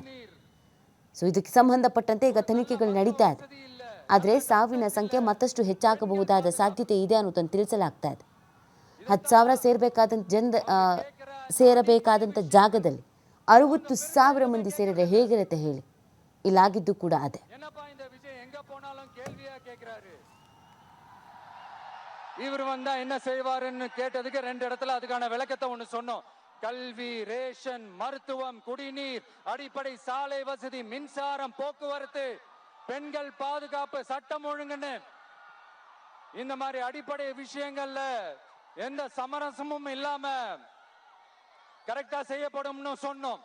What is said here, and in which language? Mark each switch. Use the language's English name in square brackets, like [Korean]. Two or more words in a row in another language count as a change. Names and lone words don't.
[Kannada] ಸೊ ಇದಕ್ಕೆ ಸಂಬಂಧಪಟ್ಟಂತೆ ಈಗ ತನಿಖೆಗಳು ನಡೀತಾ ಇದೆ. ಆದರೆ ಸಾವಿನ ಸಂಖ್ಯೆ ಮತ್ತಷ್ಟು ಹೆಚ್ಚಾಗಬಹುದಾದ ಸಾಧ್ಯತೆ ಇದೆ ಅನ್ನೋದನ್ನು ತಿಳಿಸಲಾಗ್ತಾ ಇದೆ. 10,000 ಸೇರಬೇಕಾದಂಥ ಜಾಗದಲ್ಲಿ 60,000 ಮಂದಿ ಸೇರಿದರೆ ಹೇಗಿರುತ್ತೆ ಹೇಳಿ. ಇಲ್ಲಾಗಿದ್ದು ಕೂಡ ಅದೇ. [Tamil] இவர் வந்தா என்ன செய்வாருன்னு கேட்டதுக்கு 2 இடத்துல அதுக்கான விளக்கத்தை ஒண்ணு சொன்னோம். கல்வி, ரேஷன், மருத்துவம், குடிநீர், அடிப்படை சாலை வசதி, மின்சாரம், போக்குவரத்து, பெண்கள் பாதுகாப்பு, சட்டம் ஒழுங்குன்னு இந்த மாதிரி அடிப்படை விஷயங்கள்ல எந்த சமரசமும் இல்லாம கரெக்டா செய்யப்படும்னு சொன்னோம்.